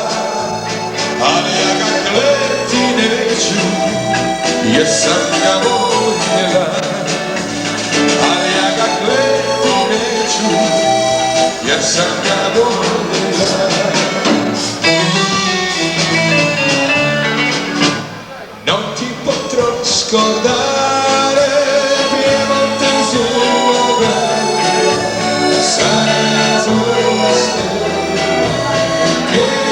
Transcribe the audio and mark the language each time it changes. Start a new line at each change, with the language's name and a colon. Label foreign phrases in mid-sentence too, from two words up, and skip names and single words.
Croatian: ali ja ga kleti neću, jer sam ga voljela. Ali ja ga kleti neću, jer sam ga voljela.
Italian: Non ti potrò scordare, Piemonte sulla guerra, sarà solo stella che